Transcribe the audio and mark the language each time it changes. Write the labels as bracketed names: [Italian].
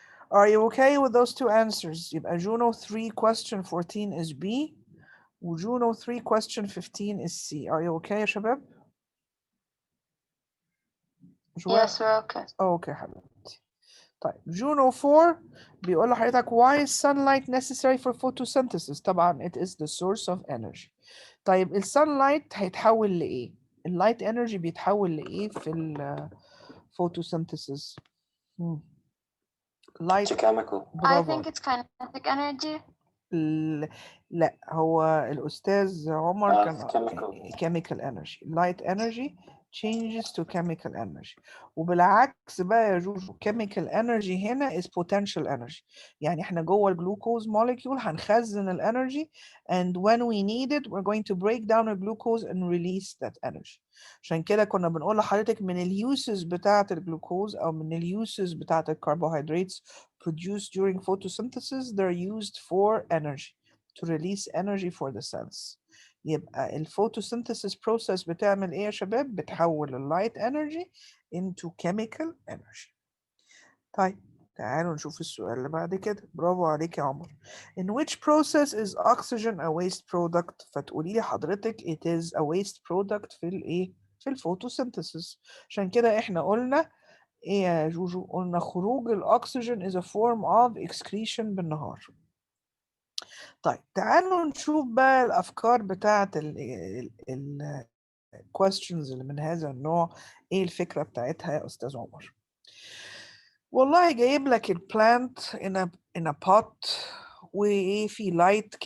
[English] Are you okay with those two answers? [Arabic] يبقى [English] Juno 3 question 14 is B و Juno 3 question 15 is C. Are you okay يا شباب؟ Yes, we're okay. Okay حبيبتي. [Arabic] طيب Juno 4 بيقول لحضرتك [English] why is sunlight necessary for photosynthesis؟ طبعا it is the source of energy. [Arabic] طيب الsunlight هيتحول لإيه؟ اللايت energy بيتحول لإيه في photosynthesis؟ [English] It's a chemical. I think it's kinetic energy. [Arabic] لا هو الأستاذ عمر كان [English] chemical. chemical energy. Light energy changes to chemical energy. [Arabic] وبالعكس بقى يا جوجو chemical energy هنا is potential energy. يعني احنا جوه [English] الجلوكوز molecule هنخزن الانرجي and when we need it we're going to break down the glucose and release that energy. [Arabic] عشان كده كنا بنقول لحضرتك من اليوسز بتاعة الجلوكوز أو من اليوسز بتاعة الكربوهيدراتس [English] produced during photosynthesis, they're used for energy, to release energy for the cells. [Arabic] يبقى الphotosynthesis process بتعمل ايه يا شباب؟ بتحول اللايت energy into chemical energy. طيب تعالوا نشوف السؤال اللي بعد كده. برافو عليك يا عمر. [English] In which process is oxygen a waste product؟ [Arabic] فتقولي لي حضرتك [English] it is a waste product في الايه؟ في الphotosynthesis. [Arabic] عشان كده احنا قلنا ايه يا جوجو؟ قلنا خروج الاكسجين [English] is a form of excretion [Arabic] بالنهار. طيب تعالوا نشوف بقى الافكار بتاعت ال questions اللي من هذا النوع، ايه الفكرة بتاعتها يا استاذ عمر؟ والله جايب لك البلانت in a pot وايه في لايت.